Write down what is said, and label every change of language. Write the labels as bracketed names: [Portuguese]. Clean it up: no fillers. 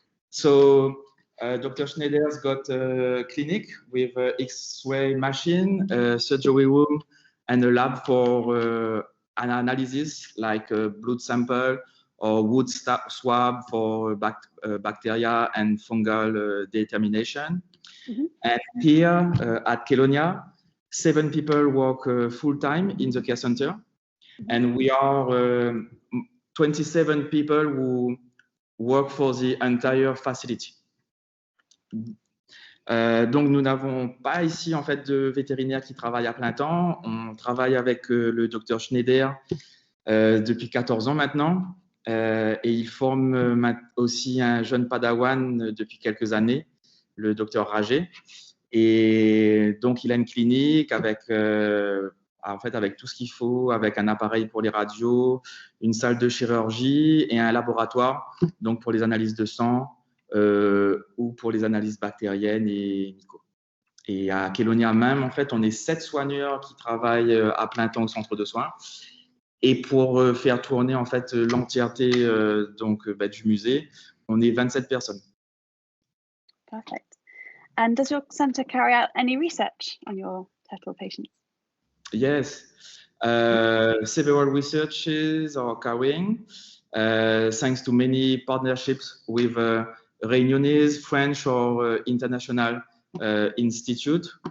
[English] So Dr. Schneider's got a clinic with an X-ray machine, a surgery room, and a lab for an analysis like a blood sample or wood swab for bacteria and fungal determination. And here at Kelonia, 7 people work full-time in the care center, and we are 27 people who work for the entire facility. [French] Donc, nous n'avons pas ici en fait de vétérinaires qui travaillent à plein temps. On travaille avec le docteur Schneider depuis 14 ans maintenant, et il forme aussi un jeune Padawan depuis quelques années, le docteur Rager. Et donc, il a une clinique avec avec tout ce qu'il faut, avec un appareil pour les radios, une salle de chirurgie et un laboratoire donc pour les analyses de sang ou pour les analyses bactériennes et myco. Et à Kelonia même, en fait, on est 7 soigneurs qui travaillent à plein temps au centre de soins. Et pour faire tourner en fait l'entièreté du musée, on est 27 personnes. [English] Perfect. And does your center carry out any research on your turtle patients? Yes, several researches are carrying, thanks to many partnerships with Réunionnais, French or international institute.